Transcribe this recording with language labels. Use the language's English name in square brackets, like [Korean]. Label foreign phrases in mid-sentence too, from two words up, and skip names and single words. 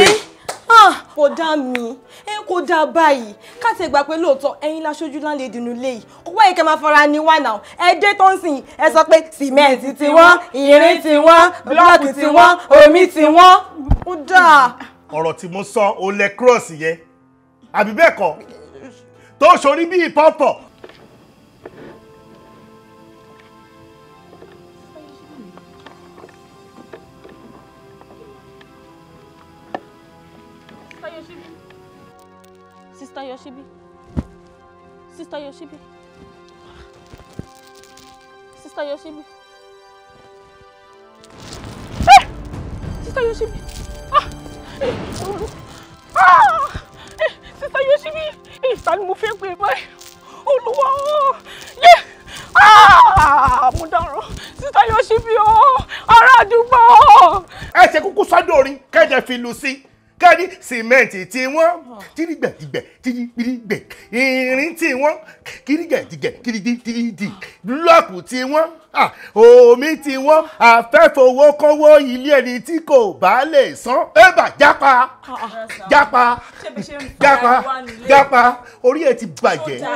[Yoruba] Kò dá mi kò dá báyìí ká tẹ gbà pé lóòótọ́ ẹ̀yin láṣojú láńlẹ́dì inú ilé yìí kó wáyé kẹ́ máa fara ní wà náà ẹ dé tó ń sìn ẹ sọ pé sìmẹ́ǹtì tí wọ́n irin tí wọ́n búlọ́ọ̀kì tí wọ́n omi tí wọ́n ó dáa. Ọ̀rọ̀ tí mo sọ ò lẹ cross yẹn àbí bẹ́ẹ̀ kọ́ tó sori bíi pọ́pọ̀. Sister Yoshibi. Sister Yoshibi. Sister Yoshibi. Sister Yoshibi. Sister Yoshibi. Ìsàlù mo fẹ́ pè báyìí. Olúwa o. Mo dáràn. Sister Yoshibi o. Ará àdúgbò. Ẹ ṣe kúkú sọ́dọ̀ orin kẹ́jẹ fi lù sí. Kẹ́ni sìmẹ́ǹtì tí wọ́n tìrìgbẹ̀dìgbẹ̀ tìrìgbẹ̀ irin tí wọ́n kìrìgbẹ̀dìgbẹ̀ kìrìdìdì búlọ́ọ̀kù tí wọ́n omi tí wọ́n àfẹ́fowó kọ́wọ́ ilé ẹni tí kò bá lè san ẹ̀bà jápa orí ẹ̀ ti bàjẹ́.